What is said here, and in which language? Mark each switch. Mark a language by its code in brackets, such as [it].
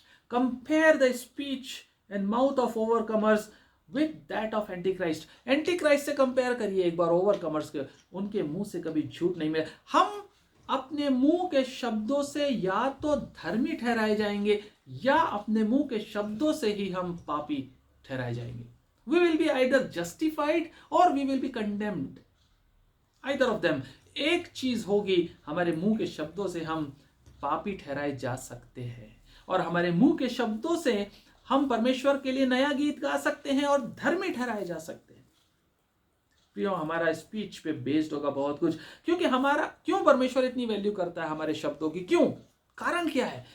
[en] Compare the speech and mouth of overcomers with that of antichrist. [hi] Anti Christ से compare करिए एक बार overcomers के, उनके मुंह से कभी झूठ नहीं मिला। हम अपने मुंह के शब्दों से या तो धर्मी ठहराए जाएंगे, या अपने मुंह के शब्दों से ही हम पापी ठहराए जाएंगे। [en] We will be either justified or we will be condemned. Either of them. [hi] एक चीज होगी, हमारे मुंह के शब्दों से हम पापी ठहराए जा सकते हैं, और हमारे मुंह के शब्दों से हम परमेश्वर के लिए नया गीत गा सकते हैं और धर्मी ठहराए जा सकते हैं। प्रियो, हमारा स्पीच पे बेस्ड होगा बहुत कुछ, क्यों परमेश्वर इतनी वैल्यू करता है हमारे शब्दों की, क्यों? कारण क्या है?